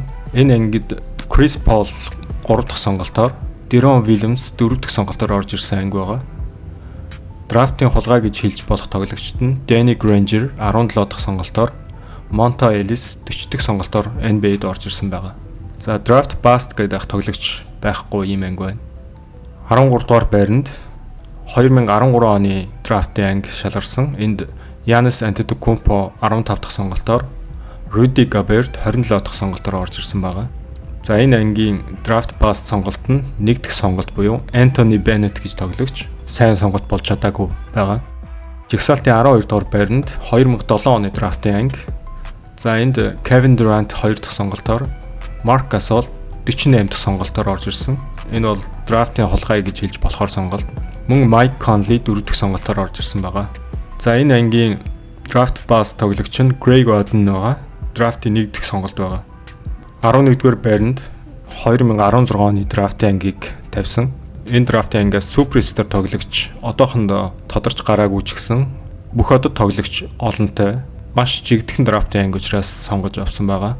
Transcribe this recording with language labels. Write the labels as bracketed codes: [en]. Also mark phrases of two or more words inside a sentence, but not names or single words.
[mn] Энэ ангид Chris Paul 3 дахь сонголтоор, Deron Williams 4 дахь сонголтоор орж ирсэн анги байгаа. Драфтын хулгай гэж хэлж болох тоглогчид нь Danny Granger 17 дахь сонголтоор, Monta Ellis 40 дахь сонголтоор NBA-д орж ирсэн байгаа. За [en] draft bust [mn] гэдэг тоглогч байхгүй юм анги байна. 13 дугаар байранд 2013 оны драфтын анги шалгарсан. Энд Giannis Antetokounmpo 15 дахь сонголтоор, Rudy Gobert 27 дахь сонголтоор орж ирсэн байгаа. За энэ ангийн [en] draft bust [mn] сонголт нь 1 дахь сонголт буюу Anthony Bennett гэж тоглогч сайн сонголт болж чадаагүй байгаа. Жагсаалтын 12 дугаар байранд 2007 оны драфтын анги. За энд Kevin Durant 2 дахь сонголтоор, Marc Gasol 48 дахь сонголтоор орж ирсэн. Энэ бол драфтын хулгай гэж хэлж болохоор сонголт. Мөн Mike Conley 4 дахь сонголтоор орж ирсэн байгаа. За энэ ангийн [en] draft bust [mn] тоглогч нь Greg Oden байгаа. Драфтын 1 дахь сонголт байгаа. 11-р байранд 2016 оны драфтын ангийг тавьсан. Энэ драфтын ангиас суперстар тоглогч одоохондоо тодорч гараагүй ч гэсэн бүх одод тоглогч олонтой маш жигдхэн драфтын анги учраас сонгож авсан байгаа.